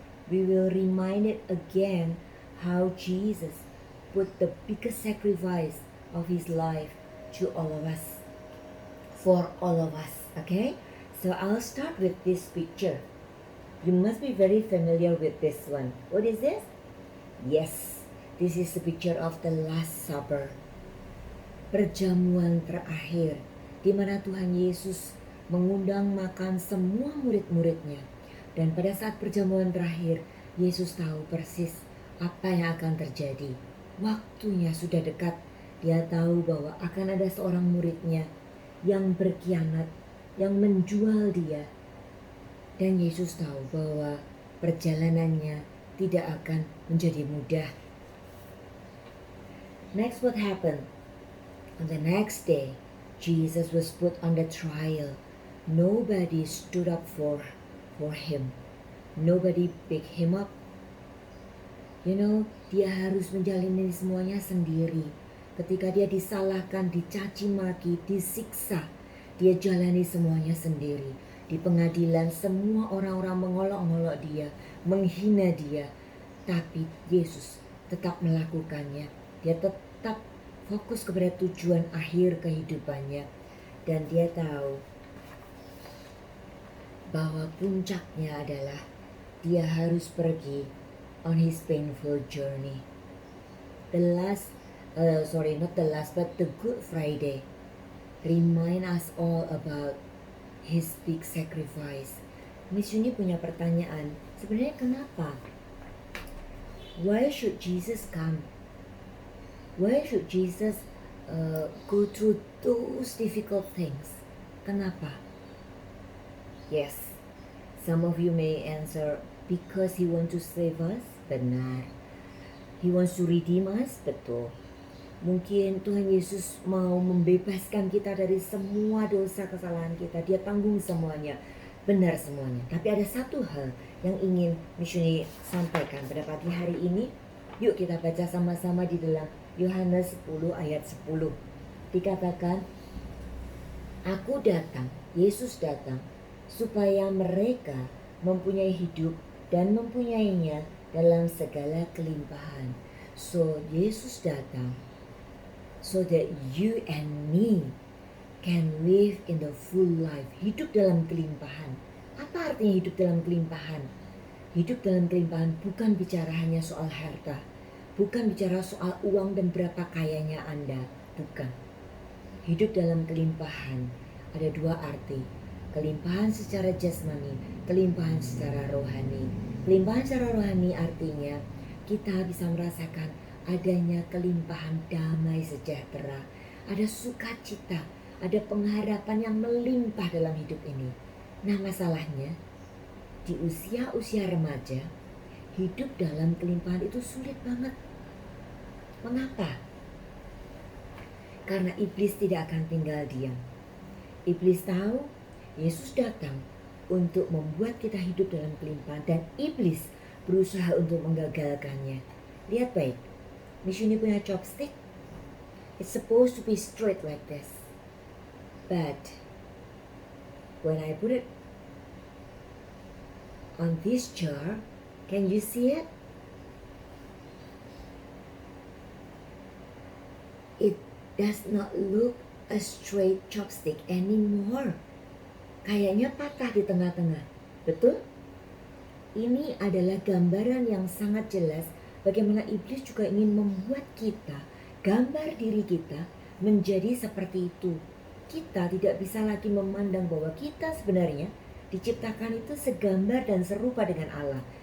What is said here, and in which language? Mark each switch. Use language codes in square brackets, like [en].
[en] We will remind it again how Jesus put the biggest sacrifice of his life to all of us, for all of us, okay? So I'll start with this picture. You must be very familiar with this one. What is this? Yes, this is the picture of the Last Supper. [id] Perjamuan terakhir, di mana Tuhan Yesus mengundang makan semua murid-muridnya. Dan pada saat perjamuan terakhir, Yesus tahu persis apa yang akan terjadi. Waktunya sudah dekat. Dia tahu bahwa akan ada seorang muridnya yang berkhianat, yang menjual dia. Dan Yesus tahu bahwa perjalanannya tidak akan menjadi mudah. [en] Next, what happened? On the next day, Jesus was put on the trial. Nobody stood up for him. Nobody picked him up. [id] Dia harus menjalani semuanya sendiri. Ketika dia disalahkan, dicaci maki, disiksa, dia jalani semuanya sendiri. Di pengadilan semua orang-orang mengolok-olok dia, menghina dia. Tapi Yesus tetap melakukannya. Dia tetap fokus kepada tujuan akhir kehidupannya. Dan dia tahu bahwa puncaknya adalah dia harus pergi [en] on his painful journey. Not the last, but the Good Friday remind us all about his big sacrifice. [id] Miss Yuni punya pertanyaan, sebenarnya kenapa? [en] Why should Jesus come? Why should Jesus go through those difficult things? [id] Kenapa? [en] Yes, some of you may answer, because he wants to save us. [id] Benar. [en] He wants to redeem us. [id] Betul. Mungkin Tuhan Yesus mau membebaskan kita dari semua dosa kesalahan kita. Dia tanggung semuanya. Benar semuanya. Tapi ada satu hal yang ingin Mishuni sampaikan pada pagi hari ini. Yuk kita baca sama-sama di dalam Yohanes 10 ayat 10. Dikatakan, Aku datang, Yesus datang, supaya mereka mempunyai hidup dan mempunyainya dalam segala kelimpahan. [en] So [id] Yesus datang [en] so that you and me can live in the full life. [id] Hidup dalam kelimpahan. Apa artinya hidup dalam kelimpahan? Hidup dalam kelimpahan bukan bicara hanya soal harta, bukan bicara soal uang dan berapa kayanya Anda, bukan. Hidup dalam kelimpahan ada dua arti. Kelimpahan secara jasmani, kelimpahan secara rohani. Kelimpahan secara rohani artinya kita bisa merasakan adanya kelimpahan damai sejahtera. Ada sukacita, ada pengharapan yang melimpah dalam hidup ini. Nah masalahnya, di usia-usia remaja, hidup dalam kelimpahan itu sulit banget. Mengapa? Karena iblis tidak akan tinggal diam. Iblis tahu Yesus datang untuk membuat kita hidup dalam kelimpahan dan iblis berusaha untuk menggagalkannya. Lihat baik, Miss Yuni punya chopstick. [en] It's supposed to be straight like this. But when I put it on this jar, can you see it? It does not look a straight chopstick anymore. [id] Kayaknya patah di tengah-tengah. Betul? Ini adalah gambaran yang sangat jelas bagaimana iblis juga ingin membuat kita, gambar diri kita menjadi seperti itu. Kita tidak bisa lagi memandang bahwa kita sebenarnya diciptakan itu segambar dan serupa dengan Allah.